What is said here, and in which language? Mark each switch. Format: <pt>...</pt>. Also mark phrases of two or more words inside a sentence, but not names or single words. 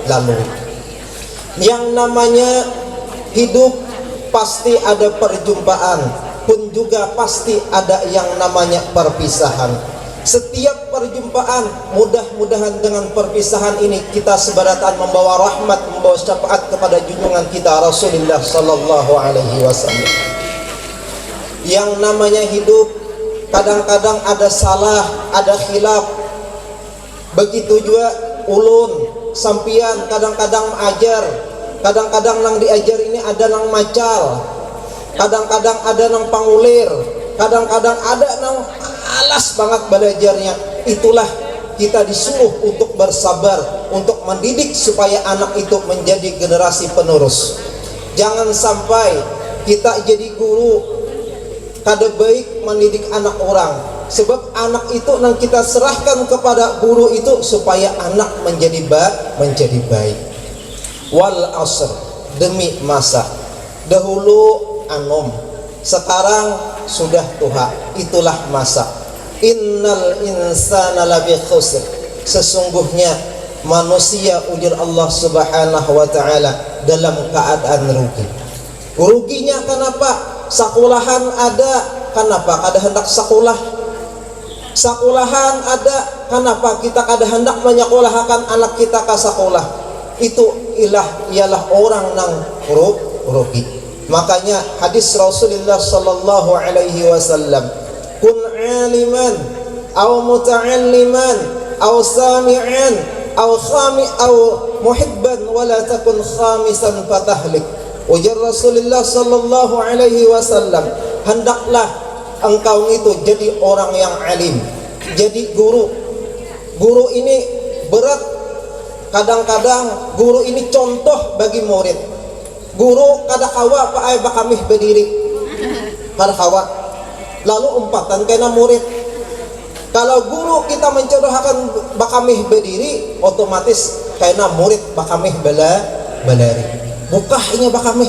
<id>Yang namanya hidup pasti ada perjumpaan, pun juga pasti ada yang namanya perpisahan. Setiap perjumpaan, mudah-mudahan dengan perpisahan ini kita sebaratan membawa rahmat, membawa syafaat kepada junjungan kita Rasulullah</id> <ar>صلى الله عليه وسلم.</ar> <id>Yang namanya hidup kadang-kadang ada salah, ada khilaf.</id> <bjn>Begitu juga ulun sampian kadang-kadang ajar, kadang-kadang nang diajar ini ada nang macal, kadang-kadang ada nang pangulir, kadang-kadang ada nang malas banget belajarnya.</bjn> <id>Itulah kita disuruh untuk bersabar, untuk mendidik supaya anak itu menjadi generasi penerus. Jangan sampai kita jadi guru kada baik mendidik anak orang, sebab anak itu nang kita serahkan kepada guru itu supaya anak menjadi baik.</id> <ar>والعصر,</ar> <id>demi masa. Dahulu anom, sekarang sudah tua, itulah masa.</id> <ar>إن الإنسان لفي خسر,</ar> <id>sesungguhnya manusia ujar Allah</id> <ar>سبحانه وتعالى</ar> <id>dalam keadaan rugi. Ruginya kenapa? Sekolahan ada, kenapa kada hendak sekolah? Sekolahan ada, kenapa kita kada hendak menyekolahkan anak kita ke sekolah? Itu ialah orang nang rugi. Makanya hadis Rasulullah</id> <ar>صلى الله عليه وسلم, كن عالما أو متعلما أو سامعا أو محبا ولا تكن خامسا فتهلك.</ar> <id>Ujar Rasulullah</id> <ar>صلى الله عليه وسلم,</ar> <id>hendaklah engkau itu jadi orang yang alim, jadi guru. Guru ini berat, kadang-kadang guru ini contoh bagi murid.</id> <bjn>Guru kada kawa pa ay bakamih berdiri, kada kawa. Lalu umpatan kena murid. Kalau guru kita mencontohkan bakamih berdiri, otomatis kena murid bakamih belari. Bukahnya bakamih.</bjn>